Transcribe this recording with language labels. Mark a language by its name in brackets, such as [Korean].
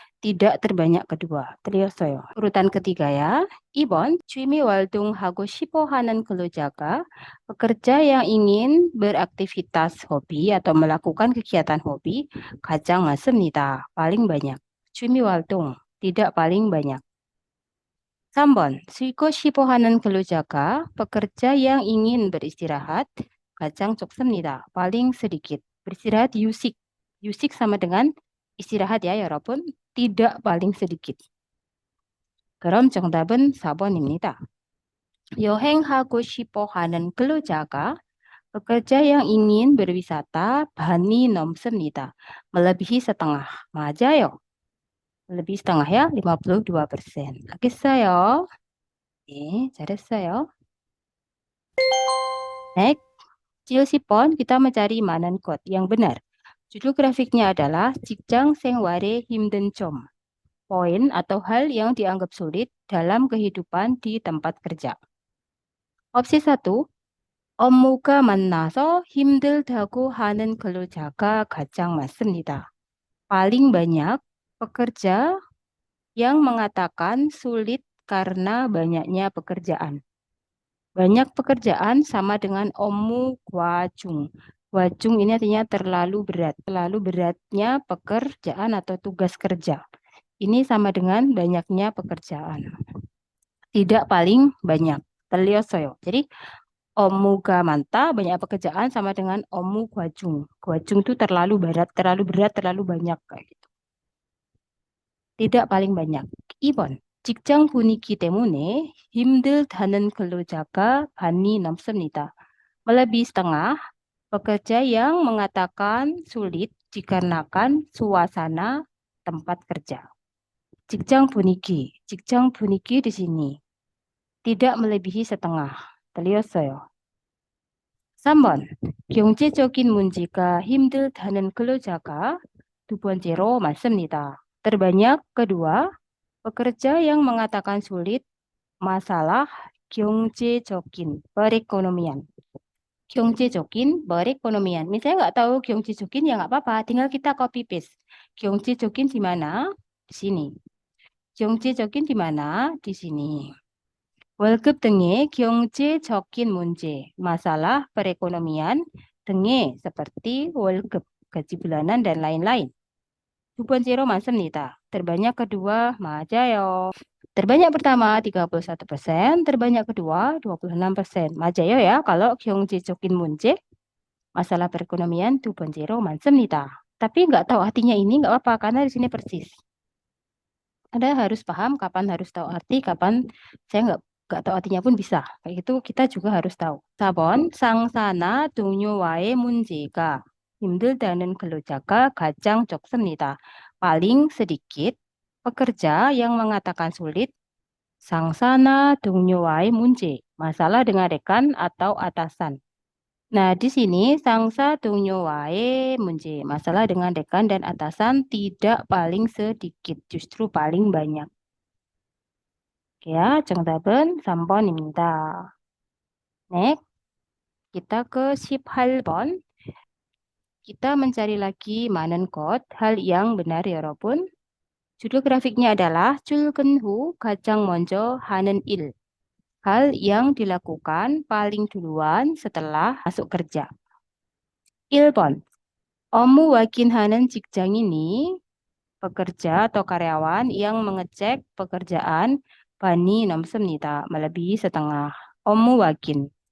[Indonesian] Tidak terbanyak kedua. [Korean] 틀렸어요. [Indonesian] urutan ketiga ya. 2번, [Korean] 취미 활동하고 싶어 하는 근로자가 [Indonesian] pekerja yang ingin beraktivitas hobi atau melakukan kegiatan hobi. [Korean] 가장 많습니다. [Indonesian] paling banyak. 취미 활동, tidak paling banyak. 3번, [Korean] 쉬고 싶어 하는 근로자가 [Indonesian] pekerja yang ingin beristirahat. [Korean] 가장 적습니다. [Indonesian] paling sedikit. Beristirahat 유식. Yusik sama dengan istirahat ya, 여러분. Tidak paling sedikit. [Korean] 그럼 정답은 4번입니다. 여행하고 싶어 하는 근로자가 [Indonesian] pekerja yang ingin berwisata [Korean] 반이 넘습니다. [Indonesian] melebihi setengah. [Korean] 맞아요. [Indonesian] melebihi setengah ya, 52%. [Korean] 알겠어요? 네, 잘했어요. [English] Next, [Indonesian] 70번 kita mencari Manen Code yang benar. Judul grafiknya adalah [Korean] 직장 생활의 힘든 점. [Indonesian] Poin atau hal yang dianggap sulit dalam kehidupan di tempat kerja. [Korean] Opsi 1, 업무가 많아서 힘들다고 하는 근로자가 가장 많습니다. [Indonesian] Paling banyak pekerja yang mengatakan sulit karena banyaknya pekerjaan. Banyak pekerjaan sama dengan 업무 과중. Wajung ini artinya terlalu berat. Terlalu beratnya pekerjaan atau tugas kerja. Ini sama dengan banyaknya pekerjaan. Tidak paling banyak. [Korean] 틀렸어요. [Indonesian] Jadi [Korean] 업무가 많다, [Indonesian] banyak pekerjaan sama dengan 업무 과중. 과중 itu terlalu berat, terlalu banyak kayak gitu. Tidak paling banyak. 2번. [Korean] 직장 분위기 때문에 힘들다는 근로자가 반이 넘습니다. [Indonesian] Melebihi setengah pekerja yang mengatakan sulit dikarenakan suasana tempat kerja. 직장 분위기 di sini tidak melebihi setengah. [Korean] 틀렸어요. 3번, 경제적인 문제가 힘들다는 근로자가 두 번째로 맞습니다. [Indonesian] Terbanyak kedua, pekerja yang mengatakan sulit masalah 경제적인 perekonomian. 경제적인 perekonomian. Misalnya nggak tahu 경제적인 ya nggak apa-apa, tinggal kita copy paste. 경제적인 di mana? Di sini. 경제적인 di mana? Di sini. [Korean] 월급 등의 경제적인 문제, [Indonesian] masalah perekonomian 등의 seperti 월급, gaji bulanan dan lain-lain. [Korean] 두 번째로 많습니다. [Indonesian] Terbanyak kedua, [Korean] 맞아요. [Indonesian] Terbanyak pertama 31%, terbanyak kedua 26%. [Korean] 맞아요 [Indonesian] ya, kalau 경제적인 문제, masalah perekonomian [Korean] 두 번째로 많습니다. [Indonesian] Tapi nggak tahu artinya ini nggak apa-apa, karena di sini persis. Anda harus paham kapan harus tahu arti, kapan saya nggak tahu artinya pun bisa. Kayak gitu kita juga harus tahu. [Korean] 4번, 상사나 동료와의 문제가 힘들다는 근로자가 가장 적습니다. [Indonesian] Paling sedikit pekerja yang mengatakan sulit [Korean] 상사나 동료와의 문제, [Indonesian] masalah dengan rekan atau atasan. Nah, di sini [Korean] 상사 동료와의 문제, [Indonesian] masalah dengan rekan dan atasan tidak paling sedikit, justru paling banyak. Ya, [Korean] 정답은 3번입니다. [English] Next, [Indonesian] kita ke 18번. Kita mencari lagi Manen Code, hal yang benar ya, [Korean] 여러분. [Indonesian] Judul grafiknya adalah [Korean] 출근후 가장 먼저 하는 일. [Indonesian] Hal yang dilakukan paling duluan setelah masuk kerja. [Korean] 1번. 업무 확인하는 직장인이 [Indonesian] pekerja atau karyawan yang mengecek pekerjaan bani [Korean] 넘습니다. [Indonesian] Melebihi setengah. 업무 확인.